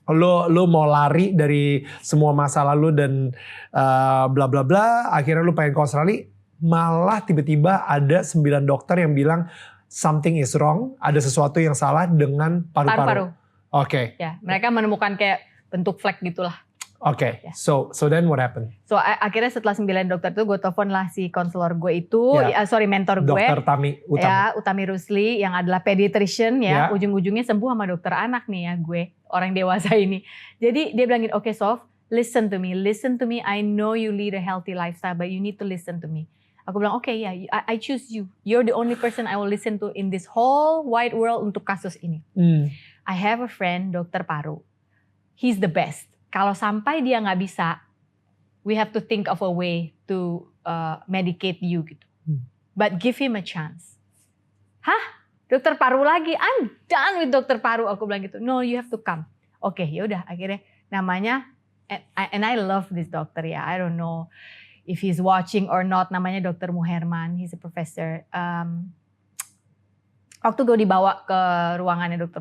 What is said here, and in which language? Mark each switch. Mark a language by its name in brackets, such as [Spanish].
[Indonesian] Lu mau lari dari semua masa lalu dan bla bla bla, akhirnya lu pengen ke Australia, malah tiba-tiba ada 9 dokter yang bilang [English] something is wrong, [Indonesian] ada sesuatu yang salah dengan paru-paru. Oke. Ya, mereka menemukan kayak bentuk flek gitulah. [English] Oke, so then what happened? [Indonesian] So akhirnya setelah 9 dokter itu gue telepon lah si konselor gue itu, mentor gue. Dr. Utami. Ya, Utami Rusli yang adalah pediatrician ya. Ujung-ujungnya sembuh sama dokter anak nih ya gue, orang dewasa ini. Jadi dia bilangin, [English] okay Sof, listen to me. I know you lead a healthy lifestyle, but you need to listen to me. [Indonesian] Aku bilang, [English] okay ya, I choose you. You're the only person I will listen to in this whole wide world [Indonesian] untuk kasus ini. [English] I have a friend, dokter paru. He's the best. [Indonesian] Kalau sampai dia nggak bisa, [English] we have to think of a way to medicate you gitu. But give him a chance. Hah? [Indonesian] Dokter paru lagi? [English] I'm done with dokter paru. [Indonesian] Aku bilang gitu. [English] No, you have to come. [Indonesian] Oke, yaudah. Akhirnya namanya, [English] and I love this doctor [Indonesian] ya. [English] I don't know if he's watching or not. [Indonesian] Namanya Dr. Muherman. [English] He's a professor. [Indonesian] Waktu gue dibawa ke ruangannya Dr.